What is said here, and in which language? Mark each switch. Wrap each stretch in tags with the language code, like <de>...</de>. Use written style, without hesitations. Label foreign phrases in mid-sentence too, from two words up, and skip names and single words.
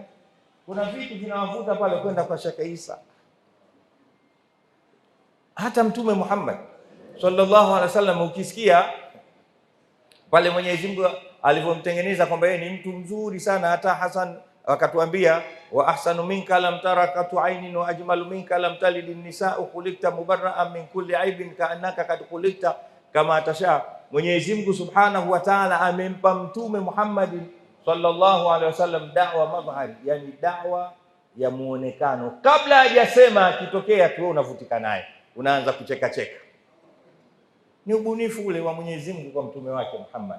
<sw>Kuna vitu vinawavuta pale kwenda kwa Sheikh Isa. Hata Mtume Muhammad</sw> <ar>صلى الله عليه وسلم</ar> <sw>ukisikia pale Mwenyezi Mungu alivyomtengeneza kwamba yeye ni mtu mzuri sana, hata Hasan akatuambia</sw> <ar>وأحسن منك لم تر قط عيني وأجمل منك لم تلد النساء خلقت مبرأ من كل عيب كأنك قد خلقت كما تشاء.</ar> <sw>Mwenyezi Mungu</sw> <ar>سبحانه وتعالى</ar> <sw>amempa Mtume Muhammad</sw> <ar>صلى الله عليه وسلم دعوة مظهري,</ar> <sw>yani da'wa ya muonekano. Kabla hajasema akitokea tu unavutika naye, unaanza kucheka cheka. Ni ubunifu ule wa Mwenyezi Mungu kwa mtume wake Muhammad.</sw>